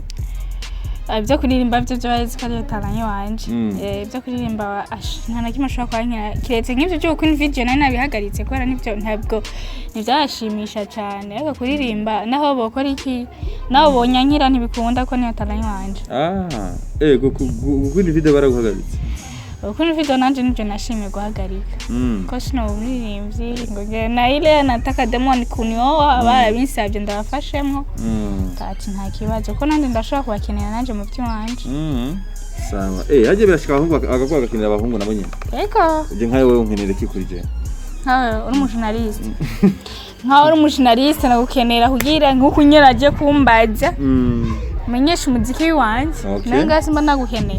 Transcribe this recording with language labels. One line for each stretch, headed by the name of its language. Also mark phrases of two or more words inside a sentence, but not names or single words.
Rundi: ibyo kuririmba byo byo bazi kari talanye wanje ibyo kuririmba nta na kimwe ashobora kwankira kiretse nk'ibyo byo kuri video nari nabihagaritse kubera nibyo ntabwo nibyashimisha cyane ariko kuririmba naho bokora iki naho bonyankira ntibikunda ko niyo talanye wanje kuri video baraguhagaritse kuri video nanje nibyo nashimye guhagarika ko sino umuririmbyi ngo
Swahili: na ile nataka demoni kunioa
Rundi: barabinsabye ndabafashemo tati nta kibazo ko nande ndashaka kubakenera nanje mu byo wanje sawa haje birashika abahungu agakwa gakenera abahungu nabo nyine eko je nkaye wewe unkenera iki kuri je nkawe uri umujournaliste nkawe uri umujournaliste nagukenera kugira nkukunyeraje kumbaza menyesha umuziki wanje nanga simba nagukeneye